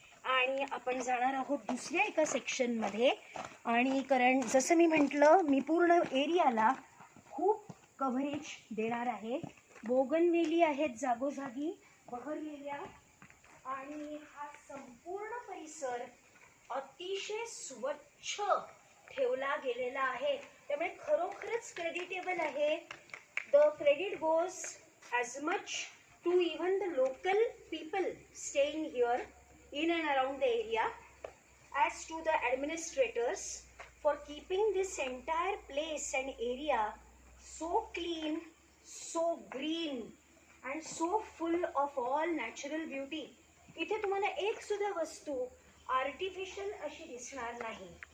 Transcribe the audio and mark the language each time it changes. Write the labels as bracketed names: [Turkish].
[Marathi] आणि आपण जाणार आहोत दुसऱ्या एका सेक्शनमध्ये. आणि कारण जसं मी म्हटलं, मी पूर्ण एरियाला खूप कव्हरेज देणार आहे. बोगनवेली आहेत जागोजागी बहरलेल्या, आणि हा संपूर्ण परिसर अतिशय स्वच्छ ठेवला गेलेला आहे. त्यामुळे खरोखरच क्रेडिटेबल आहे. [English] The credit goes as much to even the local people staying here in and around the area as to the administrators for keeping this entire place and area so clean, so green and so full of all natural beauty. [Marathi] इथे तुम्हाला एक सुद्धा वस्तू artificial अशी दिसणार नाही.